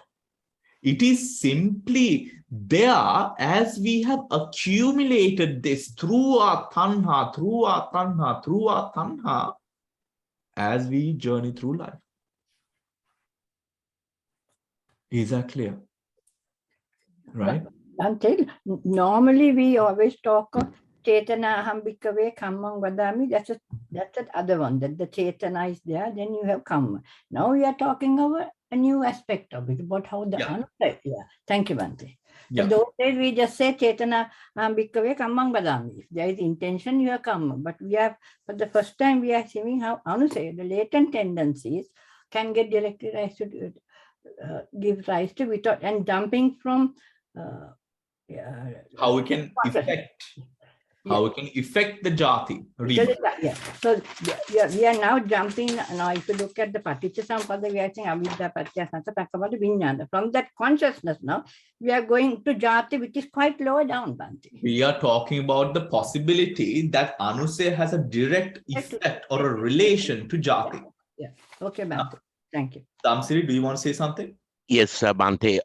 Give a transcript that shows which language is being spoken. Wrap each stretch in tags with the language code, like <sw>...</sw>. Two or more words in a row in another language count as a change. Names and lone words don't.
<en>It is simply there as we have accumulated this through our tanha, as we journey through life. Is that clear? Right? Until normally we always talk of</en> <pi>Cetanā aham bhikkhave kammam vadami.</pi> <en>That's the other one, that the Cetanā is there, then you have kamma. Now we are talking about a new aspect of it, about how the anusaya. Yeah. Thank you, Bhante. Yeah. So those days we just say</en> <pi>Cetanā aham bhikkhave kammam vadami.</pi> <en>If there is intention, you are kamma. But we have, for the first time, we are seeing how anusaya, the latent tendencies, can get directly rise to give rise to without, and jumping from how we can affect the jati. Yeah. So we are now jumping. Now, if you look at the Paticcasamuppada, we are saying</en> <pi>avidya paccaya sankhara paccaya vijnana.</pi> <en>From that consciousness now, we are going to jati, which is quite lower down, Bhante. We are talking about the possibility that anusaya has a direct effect or a relation to jati. Yeah. Okay, Bhante. Thank you. Tamsiri, do you want to say something? Yes, Bhante.</en>